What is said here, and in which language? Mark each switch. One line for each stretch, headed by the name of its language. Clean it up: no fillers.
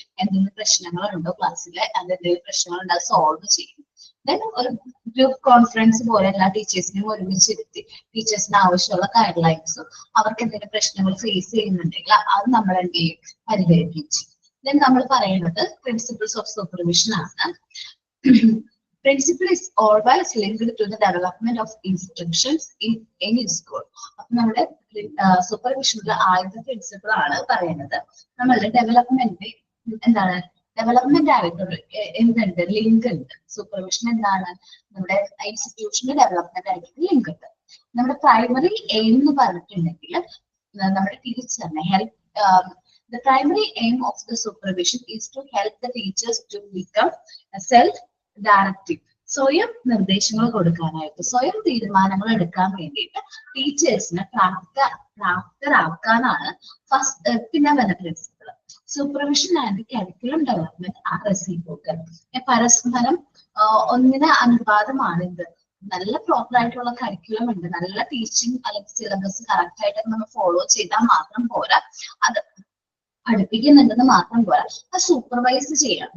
Malayalam: എന്തെങ്കിലും പ്രശ്നങ്ങളുണ്ടോ ക്ലാസ്സിൽ, എന്തെങ്കിലും പ്രശ്നങ്ങളുണ്ടോ അത് സോൾവ് ചെയ്യും. ദെൻ ഒരു ഗ്രൂപ്പ് കോൺഫറൻസ് പോലെ എല്ലാ ടീച്ചേഴ്സിനെയും ഒരുമിച്ചിരുത്തി ടീച്ചേഴ്സിന് ആവശ്യമുള്ള ഗൈഡ് ലൈൻസും അവർക്ക് എന്തെങ്കിലും പ്രശ്നങ്ങൾ ഫേസ് ചെയ്യുന്നുണ്ടെങ്കിൽ അത് നമ്മൾ എന്ത് ചെയ്യും? പരിഹരിക്കുകയും ചെയ്യും. ദെൻ നമ്മൾ പറയുന്നത് പ്രിൻസിപ്പിൾസ് ഓഫ് സൂപ്പർവിഷൻ ആണ്.
English: Principle is always linked to the development of instructions in any school.
Malayalam: അപ്പൊ നമ്മുടെ സൂപ്പർവിഷനിലെ ആദ്യത്തെ പ്രിൻസിപ്പിൾ ആണ് പറയുന്നത് നമ്മളുടെ ഡെവലപ്മെന്റ് എന്താണ്? ഡെവലപ്മെന്റ് ആയിട്ടൊരു എന്തുണ്ട്? ലിങ്ക് ഉണ്ട്. സൂപ്പർവിഷൻ എന്താണ്? നമ്മുടെ ഇൻസ്റ്റിറ്റ്യൂഷന്റെ ഡെവലപ്മെന്റ് ആയിട്ട് ലിങ്ക് ഉണ്ട്. നമ്മുടെ പ്രൈമറി എയിം എന്ന് പറഞ്ഞിട്ടുണ്ടെങ്കിൽ നമ്മുടെ ടീച്ചറിനെ help.
English: The primary aim of the supervision is to help the teachers to become self-directive.
Malayalam: സ്വയം നിർദ്ദേശങ്ങൾ കൊടുക്കാനായിട്ട്, സ്വയം തീരുമാനങ്ങൾ എടുക്കാൻ വേണ്ടിയിട്ട് ടീച്ചേഴ്സിനെ പ്രാപ്തരാക്കാനാണ് ഫസ്റ്റ്. പിന്നെ വന്ന
English: Principle supervision and curriculum development are reciprocal.
Malayalam: പരസ്പരം ഒന്നിന് അനുപാതമാണ് ഇത്. നല്ല പ്രോപ്പർ ആയിട്ടുള്ള കരിക്കുലം ഉണ്ട്, നല്ല ടീച്ചിങ് അല്ലെങ്കിൽ സിലബസ് കറക്റ്റ് ആയിട്ട് നമ്മൾ ഫോളോ ചെയ്താൽ മാത്രം പോരാ, അത് പഠിപ്പിക്കുന്നുണ്ടെന്ന് മാത്രം പോരാ, അത് സൂപ്പർവൈസ് ചെയ്യണം.